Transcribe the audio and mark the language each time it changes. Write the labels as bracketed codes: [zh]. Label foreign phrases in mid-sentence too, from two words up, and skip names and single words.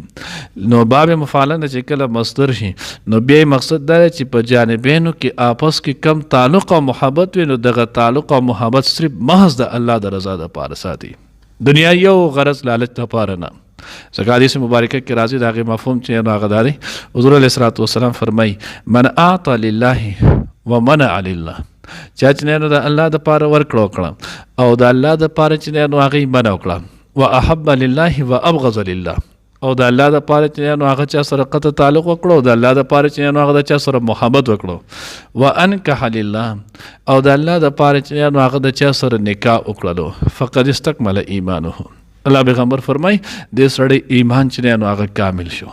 [ps] نو باب مفعله نه چې کله مصدر شي نو بیا مقصد دا دی چې په جانبینو کې آپس کې کم تعلق او محبت وي، نو دغه تعلق او محبت صرف محض د الله د رضا دپاره ساتي، دنیا یو غرض لالچ دپاره نه. ځکه حدیث مبارکه کې راځي د هغې مفهوم چې نو هغه دا دی، حضور [ar] علیه الصلاة والسلام [ps] فرمایي [ar] من اعطى لله ومنع لله، [ps] چا چې نو د الله دپاره ورکړه وکړه او د الله دپاره چې نو هغې منع وکړه، [ar] واحب لله وابغض لله، [ps] او د الله دپاره چې نو هغه چا سره قطع تعلق وکړو، او د الله دپاره چې نو هغه د چا سره محبت وکړو، [ar] وانکح لله، [ps] او د الله دپاره چې نو هغه د چا سره نکاح وکړلو، [ar] فقد استکمل ایمانه. [ps] الله پیغمبر فرمای دې سړی ایمان چې نو هغه کامل شو.